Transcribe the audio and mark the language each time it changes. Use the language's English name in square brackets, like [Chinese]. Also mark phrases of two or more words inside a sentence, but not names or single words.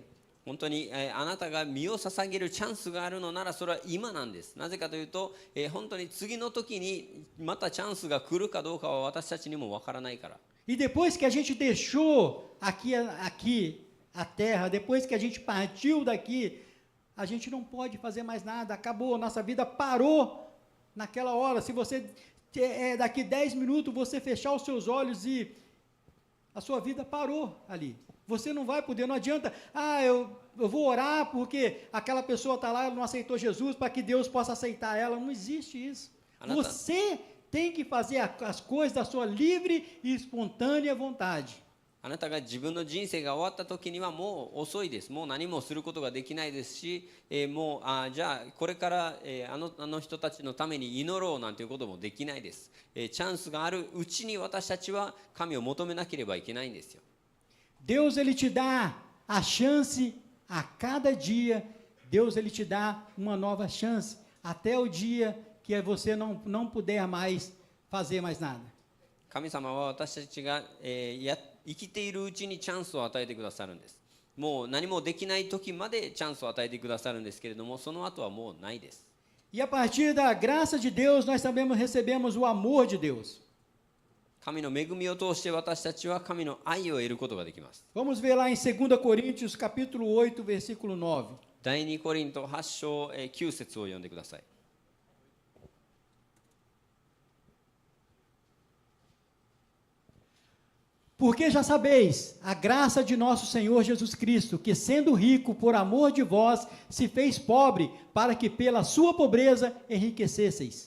[Japanese] 本当に、あなたが身を捧げるチャンスがあるのならそれは今なんです。なぜかというと、本当に次の時にまたチャンスが来るかどうかは私たちにも分からないから。 [Portuguese] E depois que a gente deixou aqui a terra, depois que a gente partiu daqui, a gente não pode fazer mais nada, acabou, nossa vida parou naquela hora. Se você, daqui 10 minutos, você fechar os seus olhos e a sua vida parou ali. Você não vai poder, não adianta, eu vou orar porque aquela pessoa está lá, ela não aceitou Jesus, para que Deus possa aceitar ela. Não existe isso. Você tem que fazer as coisas da sua livre e espontânea vontade. [Japanese] あなたが自分の人生が終わった時にはもう遅いです。もう何もすることができないですし、もうじゃあこれから、あの人たちのために祈ろうなんていうこともできないです。チャンスがあるうちに私たちは神を求めなければいけないんですよ。 [Portuguese] Deus ele te dá a chance a cada dia. Deus ele te dá uma nova chance até o dia que você não puder mais fazer mais nada. [Japanese] 神様は私たちが、生きているうちにチャンスを与えてくださるんです。もう何もできない時までチャンスを与えてくださるんですけれども、その後はもうないです。 [Portuguese] E a partir da graça de Deus, nós também recebemos o amor de Deus. [Japanese] 神の恵みを通して私たちは神の愛を得ることができます。 [Portuguese] Vamos ver lá em 2 Coríntios, capítulo 8, versículo 9. [Japanese] 第2コリント8章9節を読んでください。 [Portuguese] Porque já sabeis a graça de nosso Senhor Jesus Cristo, que sendo rico por amor de vós, se fez pobre, para que pela sua pobreza enriquecesseis.